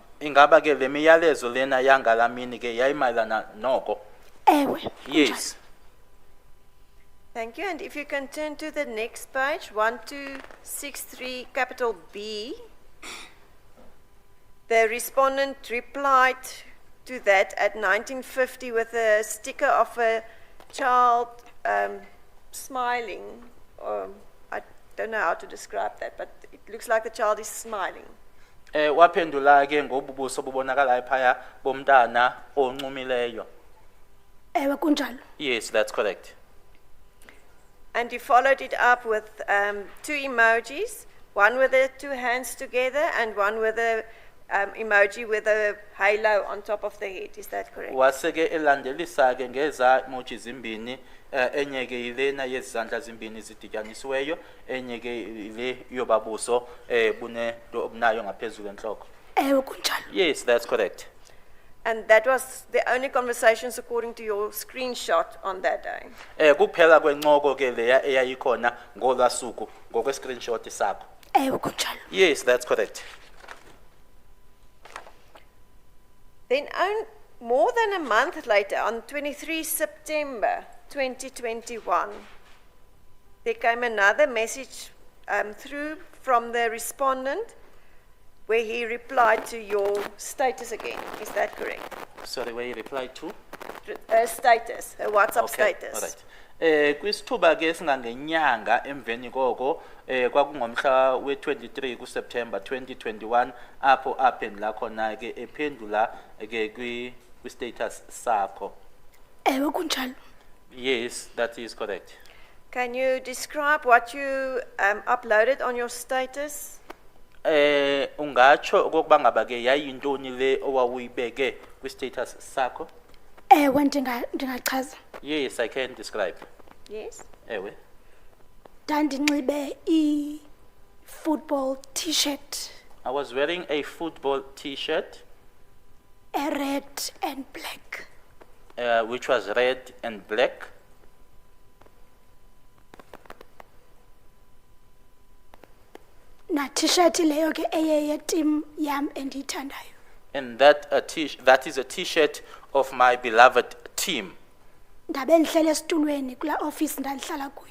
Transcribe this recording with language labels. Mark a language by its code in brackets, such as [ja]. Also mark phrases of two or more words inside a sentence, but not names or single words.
[xh] Ingaba ke le miyalezo lena yangalamini ke yayimayelana noko? Ewe. [en] Yes. Thank you. And if you can turn to the next page, 1263 capital B. The respondent replied to that at 1950 with a sticker of a child smiling. I don't know how to describe that, but it looks like the child is smiling. [xh] Waphendula ke ngobubuso bubonakala ephaya bomntana oncumileyo. Ewe kunjalo. [en] Yes, that's correct. And you followed it up with two emojis, one with the two hands together and one with a emoji with a halo on top of the head. Is that correct? [xh] Waseke elandelisa ke ngeza emoji zimbini enye ke ilena yezandla zimbini zidityanisiweyo enye ke ile yobabuso bune do obunayo ngaphezulu enhloko. Ewe kunjalo. [en] Yes, that's correct. And that was the only conversations according to your screenshot on that day. [xh] Kuphela kwencoko ke leya eyayikhona ngolwasuku ngokwe screenshot sakho. Ewe kunjalo. [en] Yes, that's correct. Then more than a month later, on 23 September 2021, there came another message through from the respondent where he replied to your status again. Is that correct? Sorry, where you replied to? Status, her WhatsApp Okay, status. all right. [xh] Kwisithuba ke singangenyanga emveni koko kwakungomhla we-23 kuSeptember 2021 apho aphendula khona ke ephendula ke kwi-status sakho. Ewe kunjalo. [en] Yes, that is correct. Can you describe what you uploaded on your status? [xh] Ungatsho okokuba ngaba ke yayintoni le owawuyibeke kwi-status sakho? Ewe ndingachaza. [en] Yes, I can describe. Yes. [xh] Ewe. Ndandinxibe i- [en] football t-shirt, I was wearing a football t-shirt, red and black. which was red and black. [xh] Na t-shirt leyo ke eye team yam endiyithandayo. [en] And that is a t-shirt of my beloved team. [xh] Ndabe ndihlele esitulweni kula office ndandihlala kuyo.